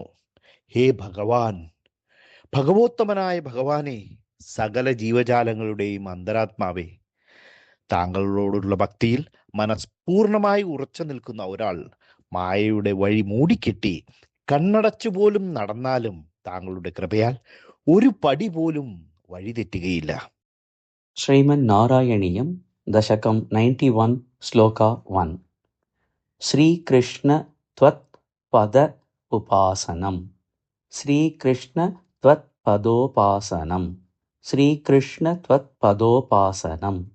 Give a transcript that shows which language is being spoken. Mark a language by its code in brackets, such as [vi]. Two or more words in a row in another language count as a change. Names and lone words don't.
[ml] ഹേ ഭഗവാൻ, ഭഗവോത്തമനായ ഭഗവാനെ, സകല ജീവജാലങ്ങളുടെയും അന്തരാത്മാവേ, താങ്കളോടുള്ള ഭക്തിയിൽ മനസ്പൂർണമായി ഉറച്ചു നിൽക്കുന്ന ഒരാൾ മായയുടെ വഴി മൂടിക്കെട്ടി കണ്ണടച്ചുപോലും നടന്നാലും താങ്കളുടെ കൃപയാൽ ഒരു പടി പോലും വഴിതെറ്റുകയില്ല. [sa] श्रीमन् नारायणीयं दशकं 91 श्लोक 1. श्रीकृष्ण त्वत् पद उपासनं. श्रीकृष्ण त्वत् पदोपासनं. श्रीकृष्ण त्वत् पदोपासनं.